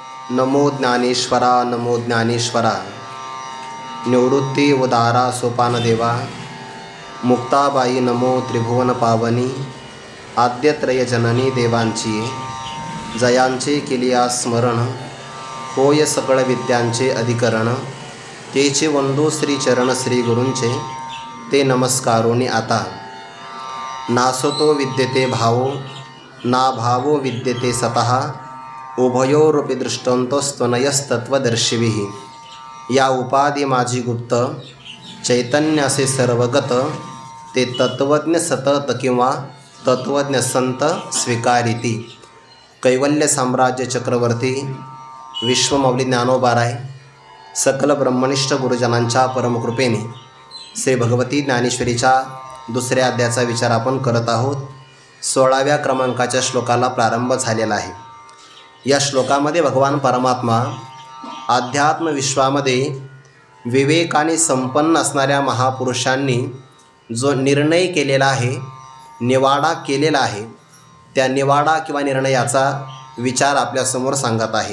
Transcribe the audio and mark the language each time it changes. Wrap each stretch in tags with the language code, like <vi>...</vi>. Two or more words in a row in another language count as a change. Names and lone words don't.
<mr>नमो ज्ञानेश्वरा नमो ज्ञानेश्वरा। निवृत्ती उदारा सोपान देवा। मुक्ताबाई नमो त्रिभुवन पावनी। आद्यत्रय जननी देवांची जयांचे केलिया स्मरण। होय सकळ विद्यांचे अधिकरण। तेचे वंदो श्री चरण श्री गुरूंचे ते नमस्कारोनी आता।</mr> <sa>नासतो विद्यते भावो ना भावो विद्यते सतः। उभयोरूपी दृष्टान्तस्त्वनयस्तत्वदर्शिभिः।</sa> <mr>या उपाधी माझी गुप्त चैतन्य असे सर्वगत। ते तत्वज्ञ सतत किंवा तत्वज्ञ संत स्वीकारिती। कैवल्य साम्राज्य चक्रवर्ती विश्वमौली ज्ञानोबाराय सकल ब्रह्मनिष्ठ गुरुजनांच्या परमकृपेने श्री भगवती ज्ञानेश्वरीच्या दुसऱ्या अध्यायाचा विचार आपण करत आहोत। 16व्या क्रमांकाच्या श्लोकाला प्रारंभ झालेला आहे। या श्लोकामध्ये भगवान परमात्मा अध्यात्म विश्वामध्ये विवेकाने संपन्न असणाऱ्या महापुरुषांनी जो निर्णय केलेला आहे, निवाडा केलेला आहे, त्या निवाडा किंवा निर्णयाचा विचार आपल्यासमोर सांगत आहेत।</mr>